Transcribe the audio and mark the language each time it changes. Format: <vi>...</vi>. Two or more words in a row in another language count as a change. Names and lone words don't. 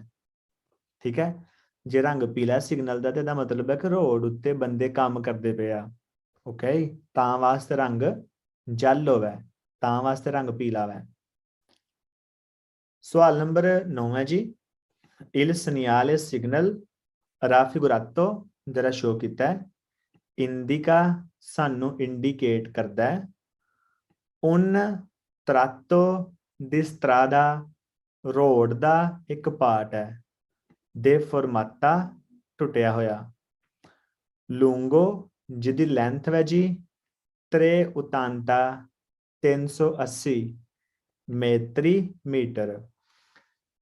<pa>ਠੀਕ ਹੈ। ਜੇ ਰੰਗ ਪੀਲਾ ਸਿਗਨਲ ਦਾ ਤੇ ਇਹਦਾ ਮਤਲਬ ਹੈ ਕਿ ਰੋਡ ਉੱਤੇ ਬੰਦੇ ਕੰਮ ਕਰਦੇ ਪਏ ਆ। ਓਕੇ ਤਾਂ ਵਾਸਤੇ ਰੰਗ ਜੈਲੋ ਹੈ ਤਾਂ ਵਾਸਤੇ ਰੰਗ ਪੀਲਾ ਹੈ। ਸਵਾਲ ਨੰਬਰ 9 ਹੈ ਜੀ</pa> <it>il segnale signal raffigurato</it> <pa>ਜਿਹੜਾ ਸ਼ੋ ਕੀਤਾ ਹੈ ਇੰਡੀਕਾ ਸਾਨੂੰ ਇੰਡੀਕੇਟ ਕਰਦਾ ਹੈ</pa> <it>un tratto di strada</it> <pa>ਰੋਡ ਦਾ ਇੱਕ ਪਾਰਟ ਹੈ deformata ਟੁੱਟਿਆ ਹੋਇਆ lungo ਜਿਹਦੀ ਲੈਂਥ ਹੈ ਜੀ 380 380 ਮੇਟਰੀ ਮੀਟਰ ਰੋਡ</pa>